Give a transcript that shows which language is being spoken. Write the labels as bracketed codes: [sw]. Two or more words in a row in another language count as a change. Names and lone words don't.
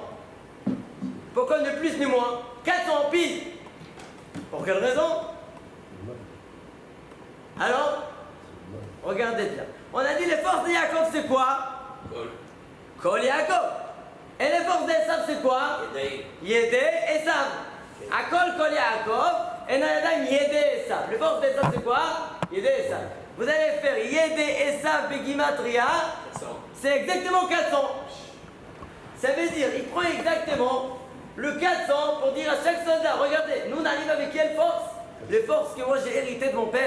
[fr] Pourquoi ne plus ni moins? 400 pile. Pour quelle raison? Alors, regardez bien. On a dit les forces de Yaakov c'est quoi? [he] Kol Yaakov. [fr] Et les forces d'Esav c'est quoi? [he] Yedei Esav. Akol Kol Yaakov. Et Nayadayim Yedei Esav. [fr] Les forces d'Esav c'est quoi? [he] Yedei Esav. [fr] Vous allez faire [he] Yedei Esav Begimatria. [fr] C'est exactement 400. Ça veut dire, il prend exactement le 400 pour dire à chaque soldat, regardez, nous on arrive avec quelle force? Les forces que moi j'ai héritées de mon père.